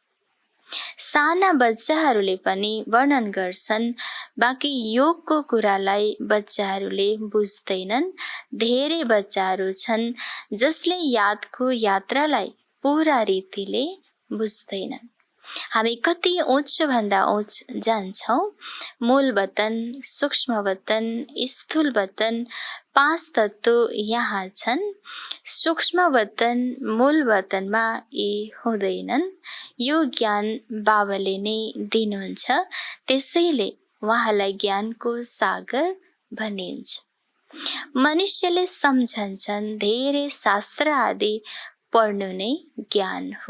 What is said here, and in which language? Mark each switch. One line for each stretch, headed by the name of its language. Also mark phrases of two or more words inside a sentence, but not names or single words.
Nepali: साना बच्चाहरूले पनि वर्णन गर्छन्, बाँकी योगको कुरालाई बच्चाहरूले बुझ्दैनन्। धेरै बच्चाहरू छन् जसले यादको यात्रालाई पूरा रीतिले बुझ्दैनन्। हामी कति उच्चभन्दा उच्च जान्छौँ। मूल वतन, सूक्ष्म वतन, स्थूल वतन, 5 तत्व यहाँ छन्। सूक्ष्म वतन, मूल वतनमा यी हुँदैनन्। यो ज्ञान बाबाले नै दिनुहुन्छ, त्यसैले उहाँलाई ज्ञानको सागर भनिन्छ। मनुष्यले सम्झन्छन् धेरै शास्त्र आदि पढ्नु नै ज्ञान हो।